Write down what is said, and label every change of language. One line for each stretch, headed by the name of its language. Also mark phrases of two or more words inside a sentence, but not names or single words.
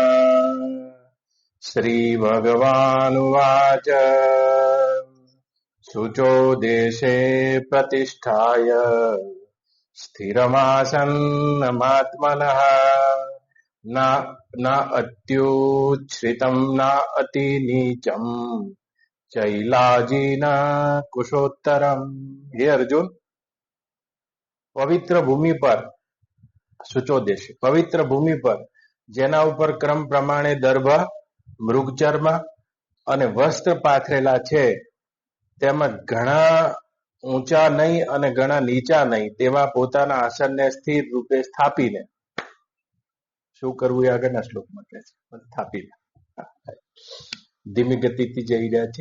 Sanskrit: श्रीभगवानुवाच शुचो देशे प्रतिष्ठाय स्थिरमासन्नमात्मनः न अत्युच्छ्रितं न अतिनीचं चैलाजीन कुशोत्तरम। हे अर्जुन,
Gujarati: પવિત્ર ભૂમિ પર
Sanskrit: शुचो देश,
Gujarati: પવિત્ર ભૂમિ પર જેના ઉપર ક્રમ પ્રમાણે દર્ભ, મૃગચર્મ અને વસ્ત્ર પાથરેલા છે, તેમજ ઘણા ઊંચા નહીં અને ઘણા નીચા નહીં તેવા પોતાના આસનને સ્થિર રૂપે સ્થાપીને, શું કરવું એ આગળના શ્લોકમાં કહે છે, સ્થાપીને ધીમી ગતિથી જઈ રહ્યા છે.